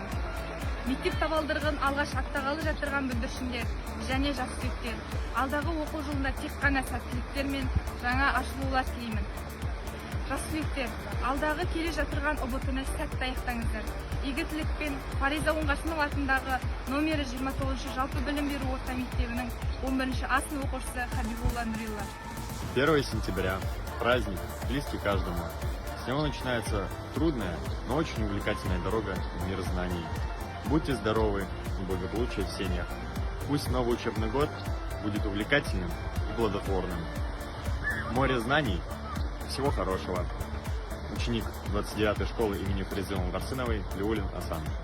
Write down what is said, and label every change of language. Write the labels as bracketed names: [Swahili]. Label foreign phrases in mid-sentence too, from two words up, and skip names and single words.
[Kazakh] Мектеп табалдырығын алғаш аттағалы жатырған бүлдіршіндер және жас түлектер, алдағы оқу жылында тек қана сәттіліктер мен жаңа ашылулар тілеймін. Жас түлектер, алдағы келе жатырған ұбт-ны сәтті аяқтаңыздар. Игі тілекпен Фариза Оңғарсынова атындағы номері 29 жалпы білім беру орта мектебінің 11 А сынып оқушысы Хабибулла Нурилла. [Russian] 1 сентября – праздник, близкий каждому. С него начинается трудная, но очень увлекательная дорога в мир знаний. Будьте здоровы и благополучия в семьях. Пусть новый учебный год будет увлекательным и плодотворным. Море знаний. Всего хорошего. Ученик 29-й школы имени Фаризы Оңғарсыновой Леулин Асан.